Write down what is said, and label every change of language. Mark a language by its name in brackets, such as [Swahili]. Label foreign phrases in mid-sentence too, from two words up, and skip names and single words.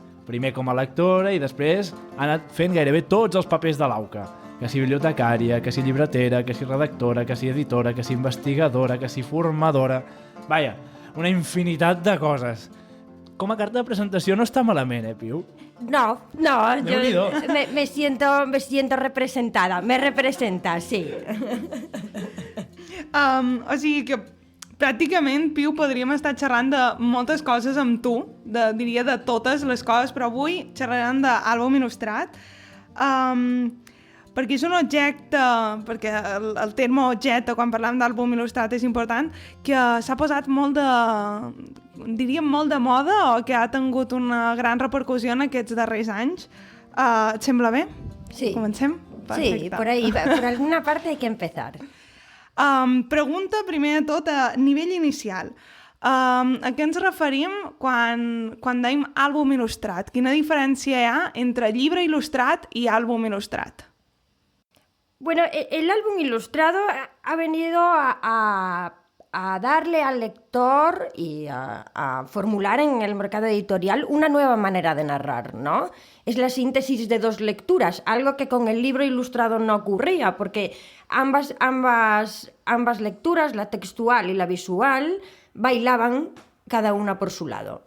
[Catalan] Primer com a lectora i després ha anat fent gairebé tots els papers de l'AUCA. Que si bibliotecària, que si llibretera, que si redactora, que si editora, que si investigadora, que si formadora... Vaja, una infinitat de coses. Com a carta de presentació no està malament, Piu? No, Déu-n'hi-do. [Spanish] yo me siento representada. Me representa, sí. [Catalan] O sigui que pràcticament, Piu, podríem estar xerrant de moltes coses amb tu, diria de totes les coses, però avui xerrarem d'àlbum il·lustrat, perquè és un objecte, perquè el terme objecte, quan parlem d'àlbum il·lustrat, és important, que s'ha posat molt de moda o que ha tingut una gran repercussió en aquests darrers anys. Et sembla bé? Sí. Comencem? Perfecte. [Spanish] Sí, por ahí, por alguna parte hay que empezar. [Catalan] Pregunta, primer de tot, a nivell inicial. A què ens referim quan dèiem àlbum il·lustrat? Quina diferència hi ha entre llibre il·lustrat i àlbum il·lustrat? [Spanish] Bueno, el álbum ilustrado ha venido a darle al lector y a formular en el mercado editorial una nueva manera de narrar, ¿no? Es la síntesis de 2 lecturas, algo que con el libro ilustrado no ocurría, porque ambas lecturas, la textual y la visual, bailaban cada una por su lado.